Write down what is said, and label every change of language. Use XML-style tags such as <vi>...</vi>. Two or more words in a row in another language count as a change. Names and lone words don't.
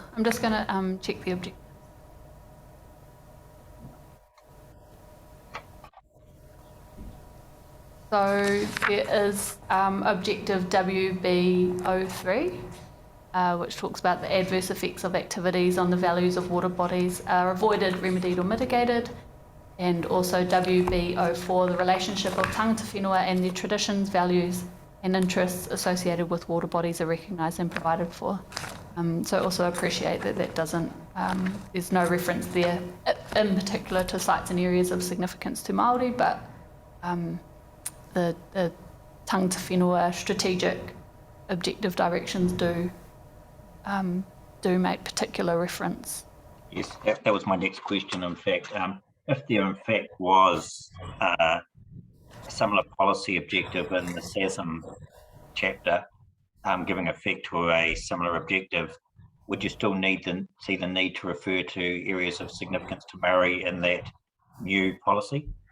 <en>I'm just going to check the objective. So there is objective WB03, which talks about the adverse effects of activities on the values of water bodies are avoided, remedied or mitigated. And also WB04, the relationship of</en> <mi>tangata whenua</mi> <en>and their traditions, values and interests associated with water bodies are recognised and provided for. So also appreciate that doesn't, there's no reference there in particular to sites and areas of significance to Māori, but the</en> <mi>tangata whenua</mi> <en>strategic objective directions do make particular reference. Yes, that was my next question, in fact. If there in fact was a similar policy objective in the SASM chapter giving effect to a similar objective, would you still see the need to refer to areas of significance to Maori in that new policy?</en>